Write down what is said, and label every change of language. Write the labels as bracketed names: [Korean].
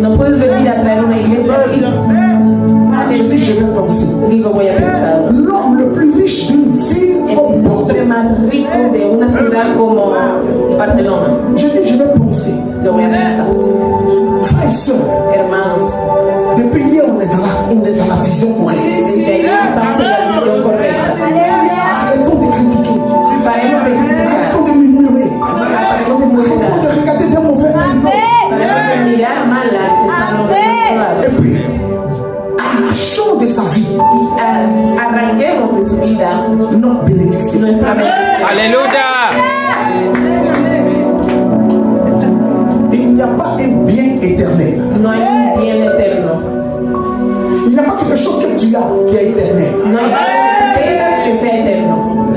[Spanish] No puedes venir a traer una iglesia aquí. [French] Je dis, je vais penser. [Spanish] Digo, voy a pensar. [French] L'homme le plus riche d'une ville comme [Spanish] El [French] Bordeaux. [Spanish] hombre más rico de una ciudad como Barcelona. [French] Je dis, je vais penser. [Spanish] Yo voy a pensar. [French] Frères et sœurs, [Spanish] Hermanos, [French] depuis hier, on est dans la vision correcte. [Spanish] desde ayer estamos en la visión correcta. [French] Arrêtons de critiquer. [Spanish] Paremos de criticar. [French] Arrêtons de murmurer. [Spanish] Paremos de [French] Arrêtons [Spanish] murmurar. [French] de regarder d'un mauvais œil. [Spanish] Paremos de mirar mal al que está a nuestro lado. [French] Et puis, arrachons de sa vie [Spanish] Y arranquemos de su vida [French] notre bénédiction. [Spanish] nuestra bendición. [French] Alléluia. Il n'y a pas un bien éternel. [Spanish] No hay un bien eterno. [French] Il n'y a pas quelque chose que tu as qui est éternel. [Spanish] No hay algo que tengas que sea eterno.